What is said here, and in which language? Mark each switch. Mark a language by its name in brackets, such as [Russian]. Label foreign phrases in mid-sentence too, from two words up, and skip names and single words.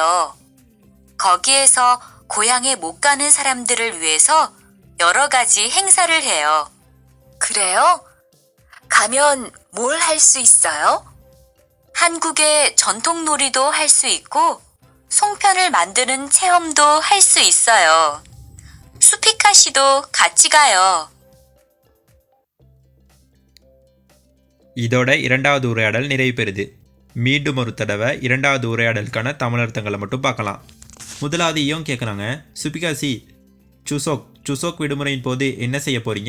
[Korean] 거기에서 고향에 못 가는 사람들을 위해서 여러 가지 행사를 해요. 그래요? 가면 뭘 할 수 있어요? 한국의 전통 놀이도 할 수 있고 송편을 만드는 체험도 할 수 있어요. 수피카 씨도 같이 가요. [Tamil] இதோட இரண்டாவது உரையாடல் நிறைவு பெறுது. மீண்டும் ஒரு தடவை இரண்டாவது உரையாடலுக்கான தமிழர்த்தங்களை மட்டும் பார்க்கலாம். முதலாவது இயோங் கேட்குறாங்க சுபிகாசி சுசோக் விடுமுறையின் போது என்ன செய்ய போகிறீங்க?